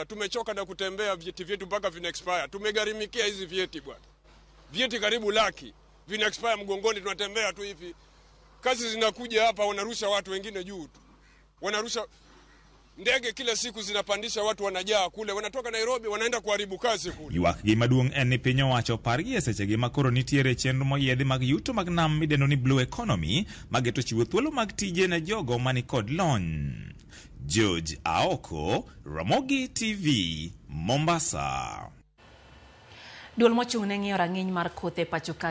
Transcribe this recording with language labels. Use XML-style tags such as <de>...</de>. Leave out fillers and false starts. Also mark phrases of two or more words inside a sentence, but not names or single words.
<sw>Tumechoka na kutembea vyeti vyetu mpaka vina expire. Tumegharimikia hizi vyeti bwana. Vyeti karibu laki vina expire mgongoni, tunatembea tu hivi. Kazi zinakuja hapa wanarusha watu wengine juu tu. Wanarusha ndege kila siku zinapandisha watu wanajaa kule, wanatoka Nairobi wanaenda kuharibu kazi kule.</sw> <luo>Ywak gi maduong' en ni piny owacho pargi e sechegi makoro nitiere chenro moyiedhi mag yuto mag nam midendo ni</luo> <en>Blue Economy</en> <luo>mageto chiwo thuolo mag tije ne jogo mani kod lony. George Aoko, Ramogi TV, Mombasa. Duol mochung' ne ng'iyo rang'iny mar kothe pacho ka</luo>